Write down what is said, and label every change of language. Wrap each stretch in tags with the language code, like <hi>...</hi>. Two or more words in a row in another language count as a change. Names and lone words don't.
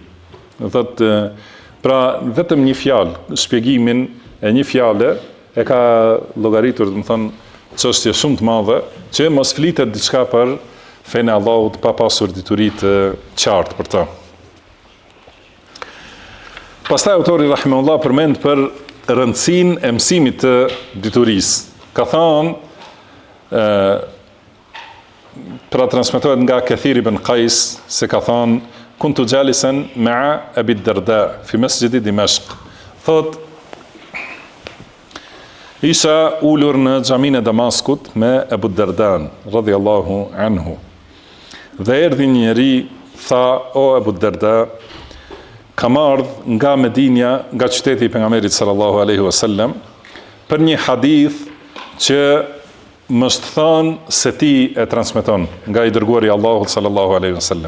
<sq>Do thotë, pra vetëm një fjalë, shpjegimin e një fjale e ka llogaritur, do të thonë, çështje shumë të madhe, që mos flitet diçka për fenë e Allahut pa pasur dituri të qartë për ta. Pastaj autori rahimahullah përmend për rëndësinë e mësimit të diturisë. Ka thënë, pra transmetohet nga Kathir ibn Qais se ka thënë,</sq> <ar>كنت جالسا مع أبي الدرداء في مسجد دمشق.</ar> <sq>Thot, isha ulur në xhamin e Damaskut me Abu Dardan</sq> <ar>رضي الله عنه.</ar> <sq>Dhe erdhi një njeri, tha, o Abu Darda, kam ardhur nga Medinja, nga qyteti i pejgamberit</sq> <ar>صلى الله عليه وسلم,</ar> <sq>për një hadith që më është thënë se ti e transmeton nga i dërguari Allahut</sq> <ar>صلى الله عليه وسلم.</ar>